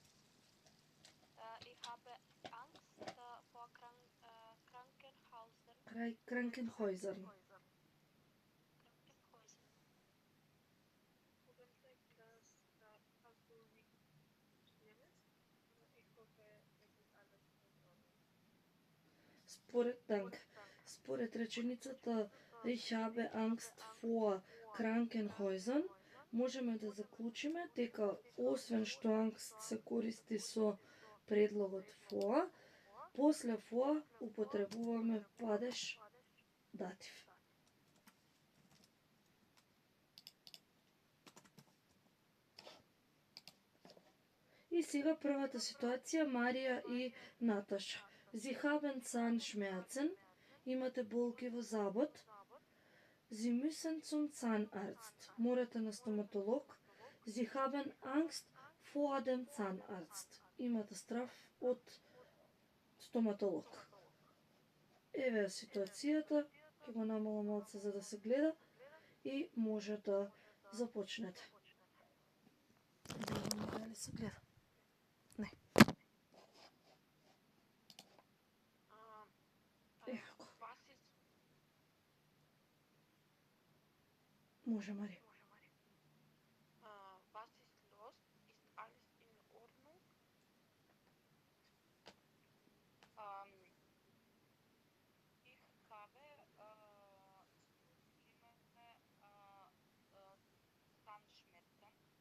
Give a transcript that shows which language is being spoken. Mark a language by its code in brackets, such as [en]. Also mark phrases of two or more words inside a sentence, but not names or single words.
[de] Ich habe Angst vor Krankenhäusern. Krankenhäusern. Hoffentlich, hast du nichts Schlimmes. Ich hoffe, es ist alles in Ordnung. [mk] Според реченицата [de] Ich habe Angst vor Krankenhäusern, [mk] можеме да заклучиме дека освен што ангст се користи со предлогот vor, после vor употребуваме падеж датив. И сега првата ситуација Марија и Наташа. [de] Sie haben Zahnschmerzen, [mk] имате болки во забот. [de] Sie müssen zum Zahnarzt. [mk] Морате на стоматолог. [de] Sie haben Angst vor dem Zahnarzt. [mk] Имате страв од стоматолог. Еве е ситуацијата, ќе го намалам малце за да се гледа и може да започнете. Дали се гледа? Не. Еко. Може, Мари. [de] Was ist los? Ist alles in Ordnung? Ich habe schlimme Zahnschmerzen.